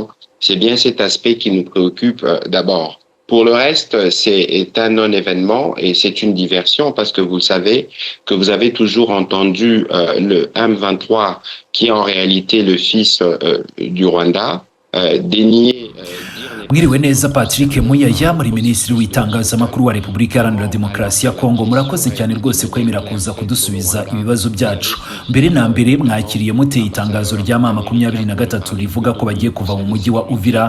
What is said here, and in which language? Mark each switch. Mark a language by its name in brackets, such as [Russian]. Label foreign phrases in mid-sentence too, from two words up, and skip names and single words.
[French] C'est bien cet aspect qui nous préoccupe d'abord. Pour le reste, c'est un non-événement et c'est une diversion parce que vous savez que vous avez toujours entendu le M23, qui est en réalité le fils du Rwanda, dénier... [Kinyarwanda] Mwiriwe neza Patrick Muyaya, muri Minisitiri w'itangazamakuru wa Repubulika Iharanira Demokarasi ya Kongo. Murakoze cyane rwose kwemera kuza kudusubiza ibibazo byacu. Mbere na mbere mwakiriye muteye itangazo rya mama 23 rivuga ko bagiye kuva mu mujyi wa Uvira.